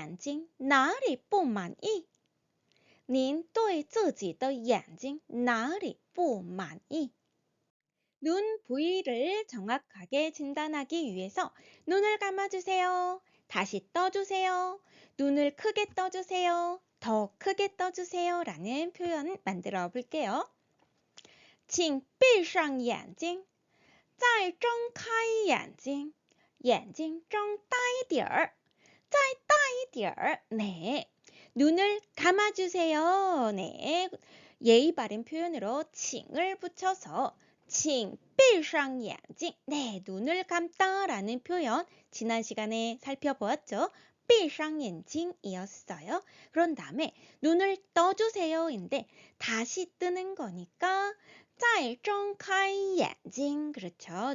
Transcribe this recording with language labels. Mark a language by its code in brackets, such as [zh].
[zh] 您对自己的眼睛哪里不满意?您对自己的眼睛哪里不满意? [ko] 눈 부위를 정확하게 진단하기 위해서 눈을 감아주세요. 다시 떠주세요. 눈을 크게 떠주세요. 더 크게 떠주세요. 라는 표현 만들어 볼게요. [zh] 请闭上眼睛再睁开眼睛眼睛睁大一点儿再大一点儿 [ko] 네, 눈을 감아주세요. 네, 예의 바른 표현으로 칭을 붙여서 [zh] 请闭上眼睛 [ko] 네, 눈을 감다라는 표현 지난 시간에 살펴보았죠. [zh] 闭上眼睛 [ko] 이었어요. 그런 다음에 눈을 떠주세요인데 다시 뜨는 거니까 [zh] 再睁开眼睛 [ko] 그렇죠.